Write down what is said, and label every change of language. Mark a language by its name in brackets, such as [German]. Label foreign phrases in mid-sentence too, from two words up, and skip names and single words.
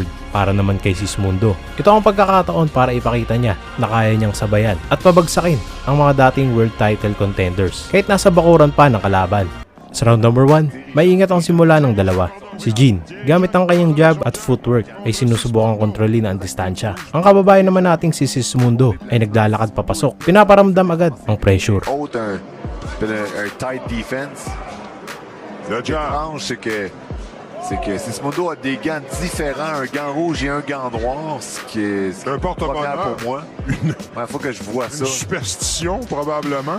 [Filipino] Para naman kay Sismundo, ito ang pagkakataon para ipakita niya na kaya niyang sabayan at pabagsakin ang mga dating [English] world title contenders [Filipino] kahit nasa bakuran pa ng kalaban. Sa [English] round number [Filipino] 1, maingat ang simula ng dalawa. Si Jean, gamit ang kanyang jab at footwork ay sinusubukang kontrolin ang distansya. Ang kababayan naman nating si Sismundo ay naglalakad papasok. Pinaparamdam agad ang pressure. [French] Un [English] tight defense. [French] Le challenge, c'est que Sismundo a des gants différents, un gant rouge et un gant noir, ce qui est un porte-bonheur pour moi. Il faut que je vois ça. Une superstition, probablement.